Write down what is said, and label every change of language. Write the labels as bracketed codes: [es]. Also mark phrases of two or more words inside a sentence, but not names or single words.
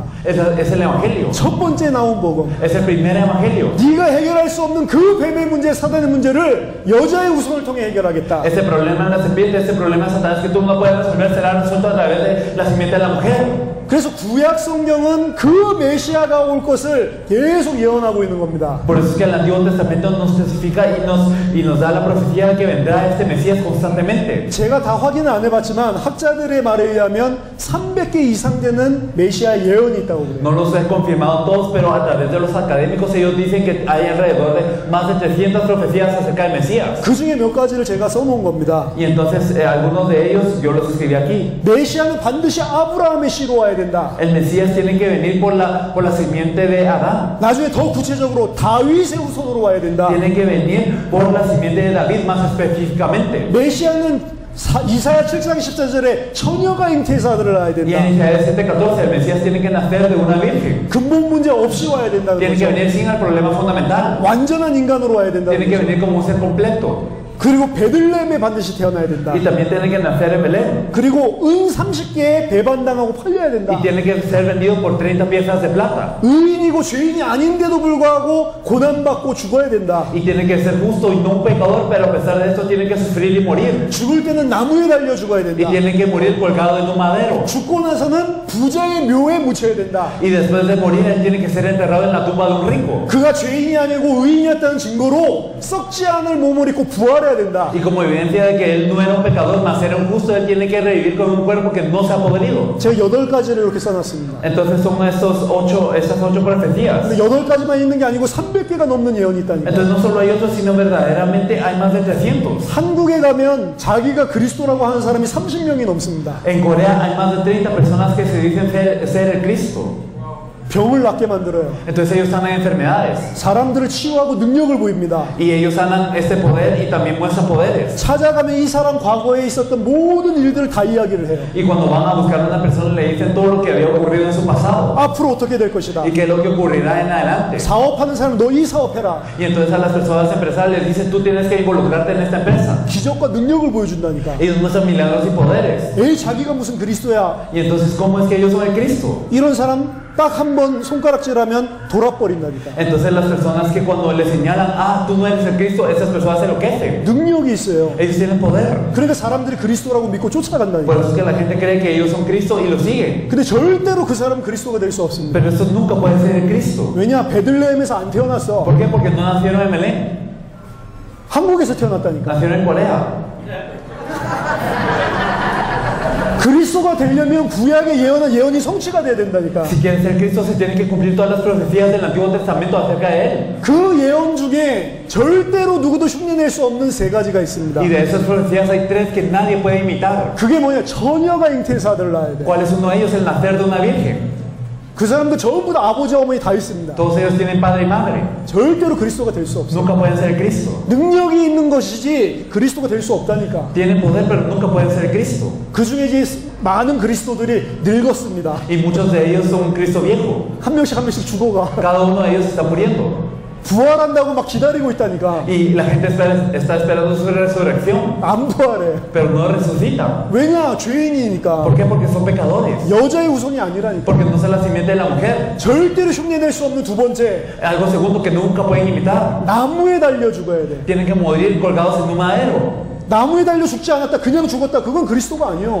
[es] Es el evangelio. [ko] 첫 번째 나온 복음. [es] Es el primer evangelio. [ko] 네가 해결할 수 없는 그 뱀의 문제, 사단의 문제를 여자의 후손을 통해 해결하겠다. [es] Ese problema de la serpiente, ese problema de Satanás que tú no puedes resolver, será resuelto a través de la simiente de la mujer. [ko] 그래서 구약 성경은 그 메시아가 올 것을 계속 예언하고 있는 겁니다. [es] Por eso es que el Antiguo Testamento nos testifica y nos da la profecía de que vendrá este Mesías constantemente. [ko] 제가 다 확인을 안 해봤지만 학자들의 말에 의하면 300개 이상 되는 메시아 예언이 있다고 그래요. [es] No los he confirmado todos, pero a través de los académicos ellos dicen que hay alrededor de más de 300 profecías acerca del Mesías. [ko] 그 중에 몇 가지를 제가 써놓은 겁니다. [es] Y entonces algunos de ellos yo los escribí aquí. [ko] 메시아는 반드시 아브라함의 씨로 와야 된다. [es] El Mesías tiene que venir por la simiente de Adán. [ko] 나중에 더 구체적으로 다윗의 후손으로 와야 된다. [es] Tiene que venir por la simiente de David más específicamente. [ko] 메시아는 이사야 7장 14절에 처녀가 잉태해서 아들을 낳아야 [es] Y [ko] 된다. [es] en Isaías 7:14 el Mesías tiene que nacer de una virgen. [ko] 근본 문제 없이 와야 된다는 [es] Tiene que [ko] 거죠. [es] venir sin el problema fundamental. [ko] 완전한 인간으로 와야 된다는 [es] Tiene que [ko] 거죠. [es] venir como un ser completo. [ko] 그리고 베들레헴에 반드시 태어나야 된다. [es] Y también tiene que nacer en Belén. [ko] 그리고 은 30개에 배반당하고 팔려야 된다. [es] Y tiene que ser vendido por 30 piezas de plata. [ko] 의인이고 죄인이 아닌데도 불구하고 고난받고 죽어야 된다. [es] Y tiene que ser justo y no un pecador, pero a pesar de esto tiene que sufrir y morir. [ko] 죽을 때는 나무에 달려 죽어야 [es] Y [ko] 된다. [es] tiene que morir colgado en un madero. [ko] 죽고 나서는 부자의 묘에 묻혀야 된다. [es] Y después de morir él tiene que ser enterrado en la tumba de un rico. [ko] 그가 죄인이 아니고 의인이었다는 증거로 썩지 않을 몸을 입고 부활해야 된다. [es] Y como evidencia de que él no era un pecador, más era un justo, él tiene que revivir con un cuerpo que no se ha podrido. [ko] 제가 8가지를 이렇게 써놨습니다. [es] Entonces son estas ocho profecías. [ko] 근데 8가지만 있는 게 아니고 300개가 넘는 예언이 있다니까. [es] Entonces no solo hay otros, sino verdaderamente hay más de 300. [ko] 한국에 가면 자기가 그리스도라고 하는 사람이 30명이 넘습니다. [es] En Corea hay más de 30 personas que se dicen ser el Cristo. [ko] 병을 낫게 만들어요. [es] Entonces ellos sanan enfermedades. [ko] 사람들을 치유하고 능력을 보입니다. [es] Y ellos sanan este poder y también muestran poderes. [ko] 찾아가면 이 사람 과거에 있었던 모든 일들을 다 이야기를 해요. [es] Y cuando van a buscar a una persona le dicen todo lo que había ocurrido en su pasado. [ko] 앞으로 어떻게 될 것이다. [es] Y qué es lo que ocurrirá en adelante. [ko] 사업하는 사람 너 이 사업해라. [es] Y entonces a las personas empresarias les dicen tú tienes que involucrarte en esta empresa. [ko] 기적과 능력을 보여준다니까. [es] Ellos muestran milagros y poderes. [ko] 에이 자기가 무슨 그리스도야. [es] Y entonces ¿cómo es que ellos son el Cristo? [ko] 이런 사람 딱 한 번 손가락질하면 돌아버린다니까. [es] Entonces las personas que cuando le señalan, ah, tú no eres el Cristo, esas personas se enloquecen. [ko] 능력이 있어요. [es] Ellos tienen poder. [ko] 그러니까 사람들이 그리스도라고 믿고 [es] Por [ko] 쫓아간다니까. [es] eso es que la gente cree que ellos son Cristo y lo siguen. [ko] 근데 절대로 그 사람은 그리스도가 될 수 없습니다. [es] Pero eso nunca puede ser el Cristo. [ko] 왜냐? 베들레헴에서 안 태어났어. [es] ¿Por qué? Porque no nacieron en Belén, [ko] 한국에서 태어났다니까. [es] nacieron en Corea. [ko] 그리스도가 되려면 구약의 예언은 예언이 성취가 돼야 된다니까. [es] Si quieren ser Cristo se tienen que cumplir todas las profecías del Antiguo Testamento acerca de Él. [ko] 그 예언 중에 절대로 누구도 흉내낼 수 없는 세 가지가 있습니다. Y de esas profecías hay tres que nadie puede imitar. 그게 뭐냐? 처녀가 잉태해서 아들을 낳아야 돼. [es] ¿Cuál es uno de ellos? El nacer de una virgen. [ko] 그 사람도 전부 다 아버지 어머니 다 있습니다. [es] Todos ellos tienen padre y madre. [ko] 절대로 그리스도가 될 수 없어. [es] Nunca pueden ser Cristo. [ko] 능력이 있는 것이지 그리스도가 될 수 없다니까. [es] Tienen poder, pero nunca pueden ser Cristo. [ko] 그 중에 이제 많은 그리스도들이 늙었습니다. [es] Y muchos de ellos son un Cristo viejo. [ko] 한 명씩 죽어가. [es] Cada uno de ellos está muriendo. [ko] 부활한다고 막 기다리고 있다니까. [es] Y la gente está esperando su resurrección, [ko] 안 부활해. [es] pero no resucita. [ko] 왜냐? 죄인이니까. [es] ¿Por qué? Porque son pecadores. [ko] 여자의 후손이 아니라니까. [es] Porque no son la simiente de la mujer. [ko] 절대로 흉내낼 수 없는 두 번째, [es] Algo segundo que nunca pueden imitar. [ko] 나무에 달려 죽어야 돼. [es] Tienen que morir colgados en un madero. [ko] 나무에 달려 죽지 않았다, 그냥 죽었다, 그건 그리스도가 아니요.